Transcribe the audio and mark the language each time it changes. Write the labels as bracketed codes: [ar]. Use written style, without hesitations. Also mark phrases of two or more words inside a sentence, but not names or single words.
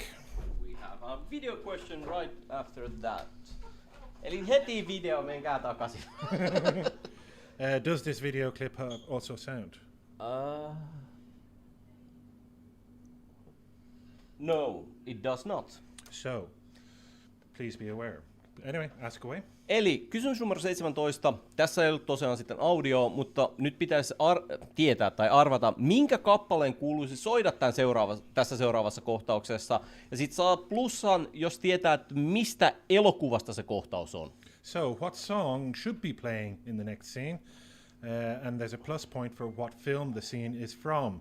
[en] We have a video question right after that. [fi] Eli heti video, menkää takaisin. [en] Does this video clip also sound? No, it does not. So, please be aware. Anyway, ask away. [fi] Eli kysymys numero 17. Tässä ei ollut tosiaan sitten audio, mutta nyt pitäisi tietää tai arvata, minkä kappaleen kuuluisi soida tässä seuraavassa kohtauksessa. Ja sit saa plussan, jos tietää, että mistä elokuvasta se kohtaus on. [en] So, what song should be playing in the next scene? And there's a plus point for what film the scene is from.